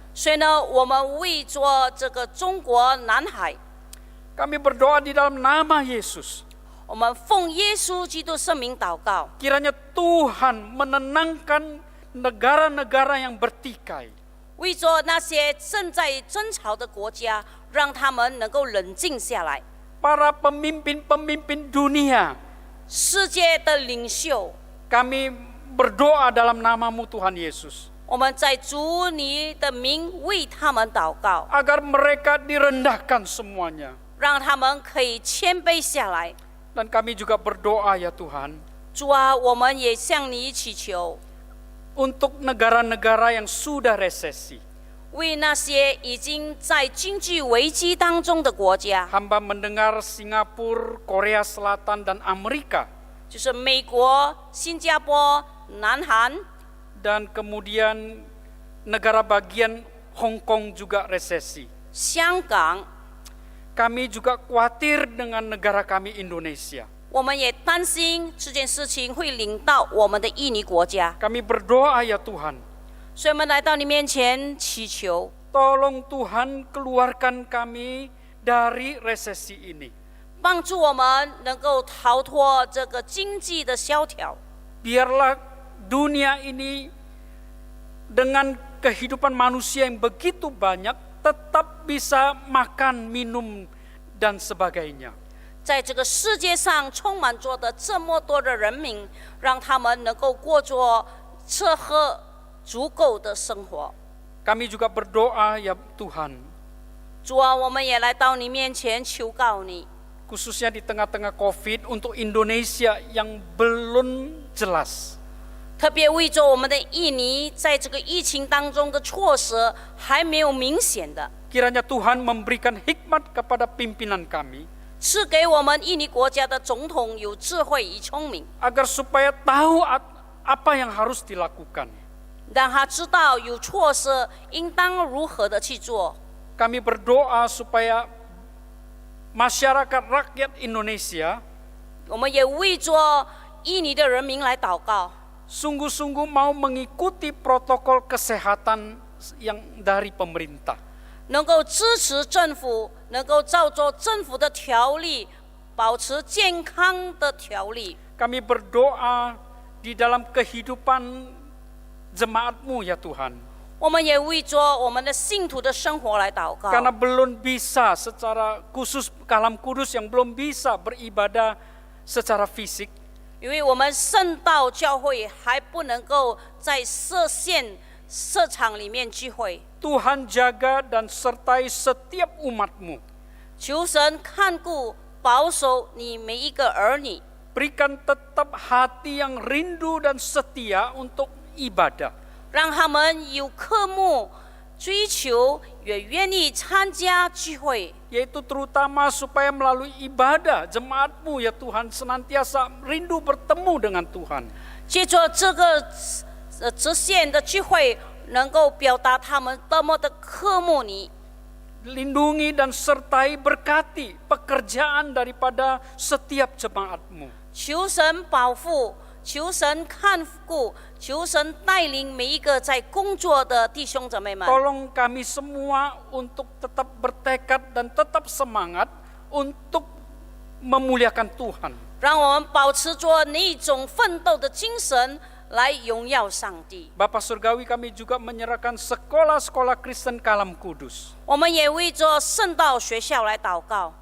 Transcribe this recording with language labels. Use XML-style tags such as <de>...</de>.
<zh>所以呢，我们为着这个中国南海，</zh> <id>Kami berdoa di dalam nama Yesus.</id> <zh>我们奉耶稣基督圣名祷告，</zh> <id>Kiranya Tuhan menenangkan negara-negara yang bertikai.</id> <zh>为着那些正在争吵的国家，让他们能够冷静下来。</zh> <id>Para pemimpin-pemimpin dunia,</id> <zh>世界的领袖，</zh> <id>kami berdoa dalam nama-Mu Tuhan Yesus.</id> <zh>我们在主你的名为他们祷告，</zh> <id>Agar mereka direndahkan semuanya.</id> <zh>让他们可以谦卑下来。</zh> <id>Dan kami juga berdoa ya Tuhan,</id> <zh>主啊，我们也向你祈求，</zh> <id>untuk negara-negara yang sudah resesi.</id> <zh>为那些已经在经济危机当中的国家，</zh> <id>Hamba mendengar Singapura, Korea Selatan, dan Amerika.</id> <zh>就是美国、新加坡、南韩，</zh> <id>Dan kemudian negara bagian Hong Kong juga resesi.</id> <zh>香港，</zh> <id>Kami juga khawatir dengan negara kami Indonesia.</id> <zh>我们也担心这件事情会领到我们的印尼国家，</zh> <id>Kami berdoa ya Tuhan,</id> <zh>所以我们来到你面前祈求，</zh> <id>tolong Tuhan keluarkan kami dari resesi ini.</id> <zh>帮助我们能够逃脱这个经济的萧条。</zh> <id>Biarlah dunia ini dengan kehidupan manusia yang begitu banyak tetap bisa makan, minum, dan sebagainya.</id> <zh>在这个世界上充满着的这么多的人民，让他们能够过着吃喝足够的生活。</zh> <id>Kami juga berdoa ya Tuhan,</id> <zh>主啊，我们也来到你面前求告你，</zh> <id>khususnya di tengah-tengah COVID untuk Indonesia yang belum jelas.</id> <zh>特别为着我们的印尼在这个疫情当中的措施还没有明显的，</zh> <id>Kiranya Tuhan memberikan hikmat kepada pimpinan kami,</id> <zh>赐给我们印尼国家的总统有智慧与聪明，</zh> <id>agar supaya tahu apa yang harus dilakukan.</id> <zh>让他知道有措施应当如何的去做。</zh> <id>Kami berdoa supaya masyarakat rakyat Indonesia</id> <zh>我们也为着印尼的人民来祷告，</zh> <id>sungguh-sungguh mau mengikuti protokol kesehatan yang dari pemerintah.</id> <zh>能够支持政府，能够照着政府的条例，保持健康的条例。</zh> <id>Kami berdoa di dalam kehidupan jemaat-Mu ya Tuhan.</id> <zh>我们也为着我们的信徒的生活来祷告，</zh> <id>Karena belum bisa secara khusus Kalam Kudus yang belum bisa beribadah secara fisik.</id> <zh>因为我们圣道教会还不能够在设场里面聚会。</zh> <id>Tuhan jaga dan sertai setiap umat-Mu.</id> <zh>求神看顾保守你每一个儿女，</zh> <id>Berikan tetap hati yang rindu dan setia untuk ibadah.</id> <zh>让他们有渴慕、追求，也愿意参加聚会。</zh> <id>Yaitu terutama supaya melalui ibadah jemaat-Mu ya Tuhan senantiasa rindu bertemu dengan Tuhan.</id> <zh>借着这个直线的聚会，能够表达他们多么的渴慕你。</zh> <id>Lindungi dan sertai berkati pekerjaan daripada setiap jemaat-Mu.</id> <zh>求神保护，求神看顾，求神带领每一个在工作的弟兄姊妹们。</zh> <id>Tolong kami semua untuk tetap bertekad dan tetap semangat untuk memuliakan Tuhan.</id> <zh>让我们保持着那一种奋斗的精神，来荣耀上帝。</zh> <id>Bapa Surgawi, kami juga menyerahkan sekolah-sekolah Kristen Kalam Kudus.</id> <zh>我们也为着圣道学校来祷告，</zh>